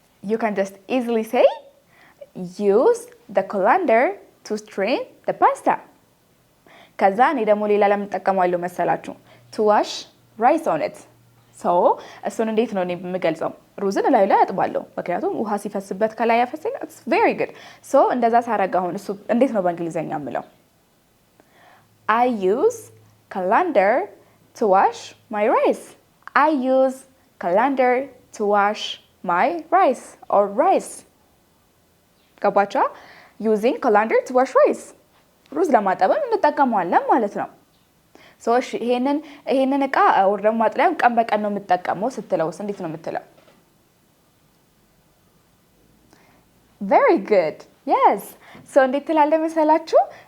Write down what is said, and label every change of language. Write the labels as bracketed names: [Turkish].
[English] you can just easily say use the colander to strain the pasta [Amharic] ከዛ እኔ ደግሞ ሌላ ለምን ተጠቀማለሁ መሰላችሁ [English] to wash rice on it [Amharic] ሶ እሱን እንዴት ነው እኔ የምገልጸው? ሩዝን ላይ አጥባለሁ፣ ምክንያቱም ውሃ ሲፈስበት ከላይ ያፈሰኝ። [English] it's very good so [Amharic] እንደዛ ሳረጋ አሁን እሱ እንዴት ነው በእንግሊዘኛ የምለው? [English] I use colander to wash my rice. I use colander to wash my rice or rice. [Amharic] ገባችሁ? [English] using colander to wash rice [Amharic] ሩዝ ለማጠብም እንጠቀመዋለን ማለት ነው። ሶ እሺ ይሄንን እቃ ወር ደግሞ ማጥለያም ቀን በቀን ነው የምጠቀመው ስትለውስ እንዴት ነው የምትለው? [English] very good yes so [Amharic] እንዴት ትላለህ መሰላችሁ?